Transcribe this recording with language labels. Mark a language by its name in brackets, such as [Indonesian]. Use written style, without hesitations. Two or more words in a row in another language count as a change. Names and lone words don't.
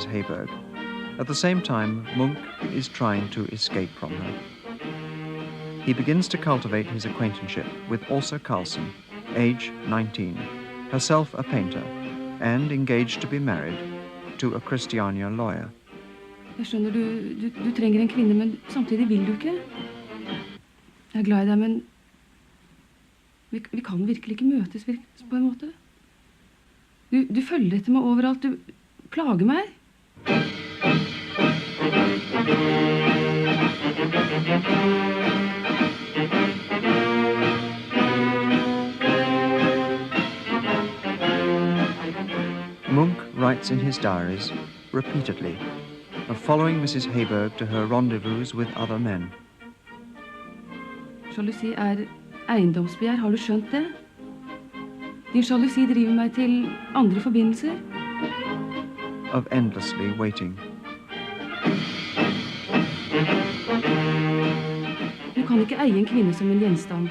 [English] Heiberg, at the same time Munch is trying to escape from her. He begins to cultivate his acquaintanceship with Åsa Carlsen, age 19, herself a painter, and engaged to be married to a Christiania lawyer. [Norwegian] Jeg skjønner du trenger en kvinne, men samtidig vil du ikke. Jeg glad I deg, men vi kan virkelig ikke møtes på en måte. Du følger etter meg overalt, du plager meg. [English] Munch writes in his diaries, repeatedly, of following Mrs. Heiberg to her rendezvous with other men. [Norwegian] Jalousi eiendomsbegjær, har du skjønt det? Din jalousi driver meg til andre forbindelser. [English] Of endlessly waiting. [Norwegian] Du kan ikke eie en kvinne som en gjenstand.